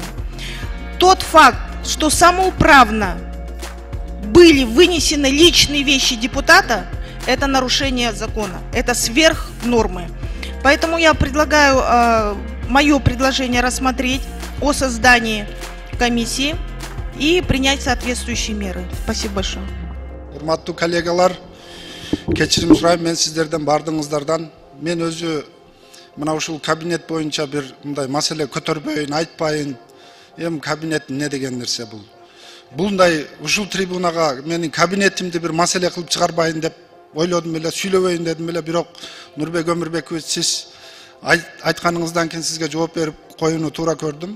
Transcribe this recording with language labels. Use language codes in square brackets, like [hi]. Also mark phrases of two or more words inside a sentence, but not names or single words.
[ru] Тот факт, что самоуправно были вынесены личные вещи депутата, это нарушение закона, это сверх нормы. Поэтому я предлагаю мое предложение рассмотреть о создании комиссии и принять соответствующие меры. Спасибо большое. [ky] Урматтуу коллегалар, кечирим сурайм мен сиздерден бардыңыздардан. Мен өзү мына ушул кабинет боюнча бир мындай маселе көтөрбөйүн, айтпайын. Эми кабинет эмне деген нерсе бул? Булундай ушул трибунага менин кабинетимди бир маселе кылып чыгарбайын деп ойлодум эле, сүйлөбөйүн дедим эле, бирок Нурбек Өмүрбекович, сиз айтканыңыздан кийин сизге жооп берип коюуну туура көрдүм.